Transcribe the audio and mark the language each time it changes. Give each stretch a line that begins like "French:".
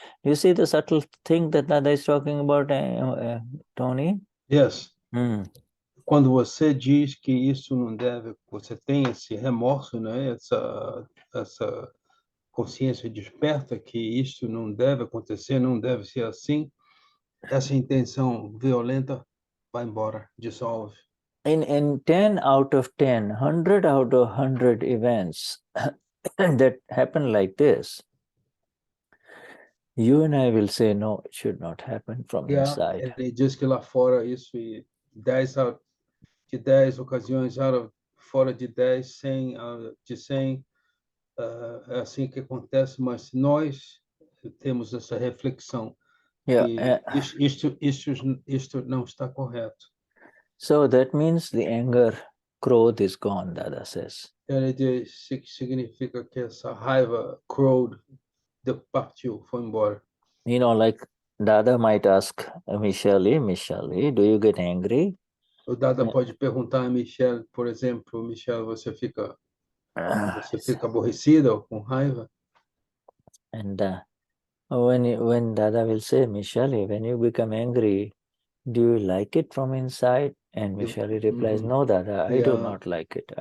English: You see the subtle thing that Dada is talking about, Tony? Yes.
Portuguese: Quando você diz que isso não deve, você tem esse remorso, né? Essa consciência desperta que isso não deve acontecer, não deve ser assim, essa intenção violenta vai embora, dissolve.
English: In 10 out of 10, 100 out of 100 events that happen like this, you and I will say, no, it should not happen from inside.
Portuguese: Ele diz que lá fora isso, e 10 de 10 ocasiões, fora de 10, 100 de 100, é assim que acontece, mas nós temos essa reflexão. Isto não está correto.
English: So that means the anger, Krodha is gone, Dada says.
Portuguese: Ele diz que significa que essa raiva, Krodha, partiu, foi embora.
English: Like Dada might ask Michelle, do you get angry?
Portuguese: O Dada pode perguntar a Michelle, por exemplo, Michelle, você fica aborrecida ou com raiva?
English: And when Dada will say, Michelle, when you become angry, do you like it from inside? And Michelle replies, no, Dada, I do not like it.